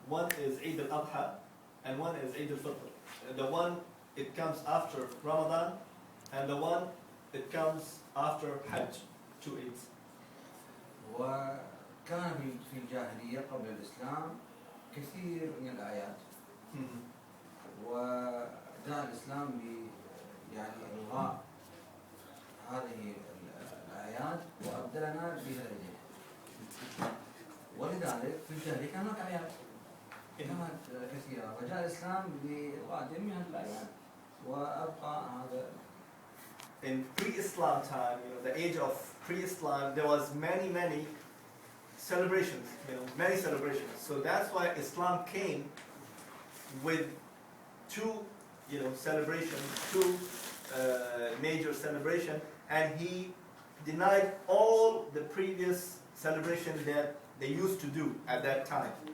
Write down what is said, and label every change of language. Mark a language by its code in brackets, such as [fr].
[en] One is Eid al-Adha and one is Eid al-Fitr. The one, it comes after Ramadan, and the one, it comes after Hajj, two Eids. [ar] وكان في الجاهلية قبل الإسلام كثير من الأعياد وجاء الإسلام يعني إلغاء هذه الأعياد وأبدلنا بها العيدين. ولذلك في الجاهلية كان هناك أعياد كانت كثيرة وجاء الإسلام بإلغاء جميع الأعياد وأبقى هذا. [en] In pre-Islam time, the age of pre-Islam, there was many celebrations, many celebrations. So that's why Islam came with two, celebrations, two major celebrations, and he denied all the previous celebrations that they used to do at that time.